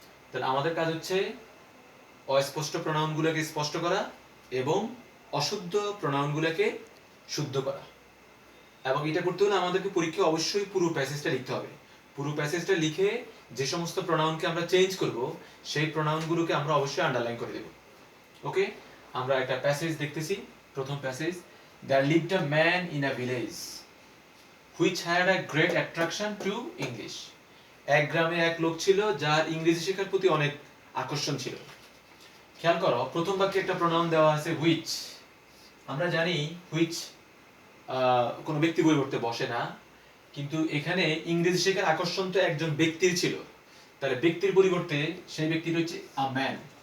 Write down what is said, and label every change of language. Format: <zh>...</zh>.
<bn>তাহলে আমাদের কাজ হচ্ছে অস্পষ্ট প্রোনাউনগুলোকে স্পষ্ট করা এবং অশুদ্ধ প্রোনাউনগুলোকে শুদ্ধ করা। এবং এটা করতে হলে আমাদেরকে পরীক্ষায় অবশ্যই পুরো প্যাসেজটা লিখতে হবে। পুরো প্যাসেজটা লিখে যে সমস্ত প্রোনাউনকে আমরা চেঞ্জ করব, সেই প্রোনাউনগুলোকে আমরা অবশ্যই আন্ডারলাইন করে দেব। ওকে, আমরা একটা প্যাসেজ দেখতেছি। প্রথম passage,</bn> <en>there lived a man in a village which had a great attraction to English.</en> <bn>এক গ্রামে এক লোক ছিল যার ইংরেজি শেখার প্রতি অনেক আকর্ষণ ছিল। খেয়াল করো, প্রথম বাক্যে একটা প্রোনাউন দেওয়া আছে which। আমরা জানি which কোনো ব্যক্তি পরিবর্তে বসে না, কিন্তু এখানে ইংরেজি শেখার আকর্ষণ তো একজন ব্যক্তির ছিল, তাহলে ব্যক্তির পরিবর্তে সেই ব্যক্তিটা হচ্ছে আ ম্যান।</bn>